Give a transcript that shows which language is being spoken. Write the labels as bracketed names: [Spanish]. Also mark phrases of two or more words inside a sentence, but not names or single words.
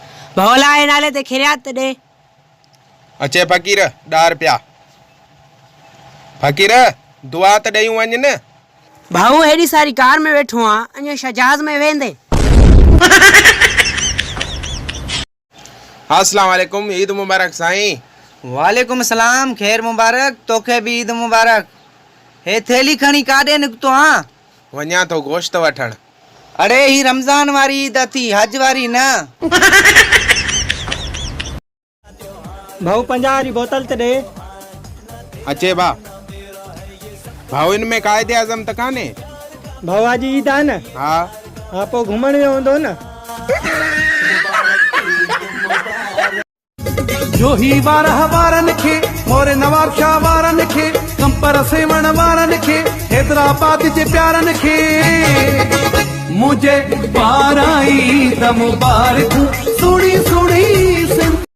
[Sindhi] भोला ए नाले ते खिरियात दे। अचे फ़कीर 10 रुपया। फ़कीर दुआ त ॾेयूं वञ न। भाऊ हेडी सारी कार में बैठो आ, अने शहजाज में वेंदे। [Arabic] السلام عليكم, [Sindhi] ईद मुबारक साईं। [Arabic] وعليكم السلام, [Sindhi] खैर मुबारक, तोखे भी ईद मुबारक। हे थैली खणी काॾे निकतो हाँ? वञा तो गोश्त वठण। अरे ही रमजान वारी ईद थी, हज वारी न। भाऊ 50 वाली बोतल ते दे। अचे बा। भाऊ इन में कायदे आज़म त काने? भाऊ आज ईद आ न। हाँ पो घुमण वियो हूंदो न। जो ही 12 वारन खे मोरे नवाब शाह वारन खे कंपर सेवण वारन खे हैदराबाद जे प्यारन खे मुझे पाराई त मुबारक सुणी सुणी सिंध।